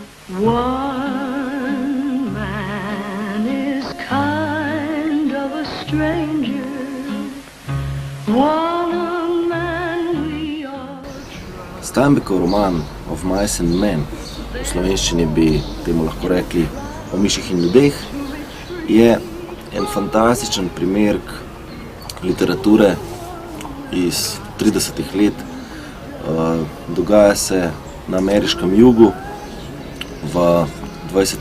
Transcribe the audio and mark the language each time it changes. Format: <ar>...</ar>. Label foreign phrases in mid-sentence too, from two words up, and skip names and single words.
<en>One man is kind of a stranger, one a man we all trust.</en> <sl>Steinbeckov roman Of Mice and Men, v slovenščini bi temu lahko rekli O miših in ljudeh, je en fantastičen primerek literature iz 30. let. Dogaja se na ameriškem jugu v 20.</sl>